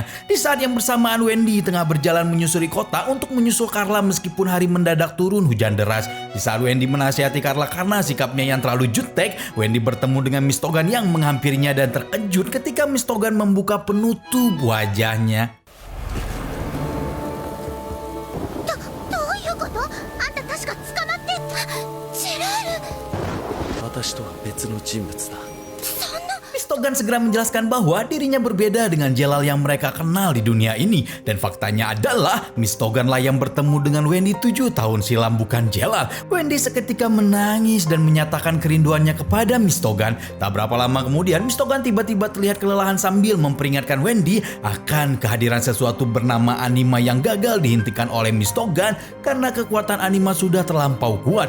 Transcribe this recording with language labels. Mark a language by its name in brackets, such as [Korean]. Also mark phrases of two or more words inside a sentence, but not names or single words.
[Indonesian] Di saat yang bersamaan Wendy tengah berjalan menyusuri kota untuk menyusul Carla meskipun hari mendadak turun hujan deras. Di saat Wendy menasihati Carla karena sikapnya yang terlalu jutek, Wendy bertemu dengan Miss Togan yang menghampirinya dan terkejut ketika Miss Togan membuka penutup wajahnya. [Japanese] どういうこと？あんた確か捕まってジェラール。私とは別の人物だ。 [Indonesian] Miss Togan segera menjelaskan bahwa dirinya berbeda dengan Jelal yang mereka kenal di dunia ini. Dan faktanya adalah Miss Togan lah yang bertemu dengan Wendy 7 tahun silam, bukan Jelal. Wendy seketika menangis dan menyatakan kerinduannya kepada Miss Togan. Tak berapa lama kemudian Miss Togan tiba-tiba terlihat kelelahan sambil memperingatkan Wendy akan kehadiran sesuatu bernama Anima yang gagal dihentikan oleh Miss Togan karena kekuatan Anima sudah terlampau kuat.